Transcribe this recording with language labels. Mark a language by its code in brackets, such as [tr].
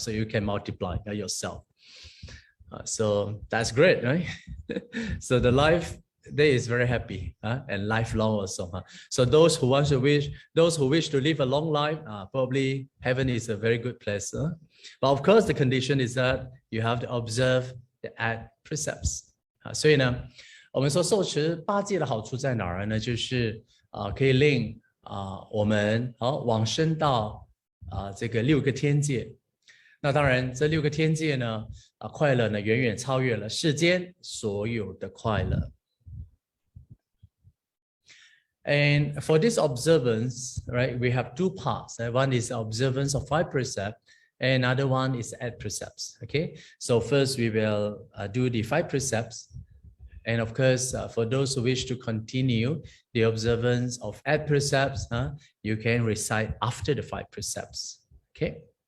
[en] So you can multiply yourself. So that's great, right? So the life there is very happy and lifelong also. So those who wish to live a long life, probably heaven is a very good place. But of course, the condition is that you have to observe the 8 precepts. [zh] 所以呢，我们说受持8戒的好处在哪儿呢？就是可以令我们往生到这个6个天界。那当然，这6个天界呢，快乐呢远远超越了世间所有的快乐。 [en] And for this observance, right, we have 2 parts. One is observance of 5 precepts, and another one is 8 precepts. Okay, so first we will do the 5 precepts. And of course, for those who wish to continue the observance of 8 precepts, you can recite after the 5 precepts. Okay.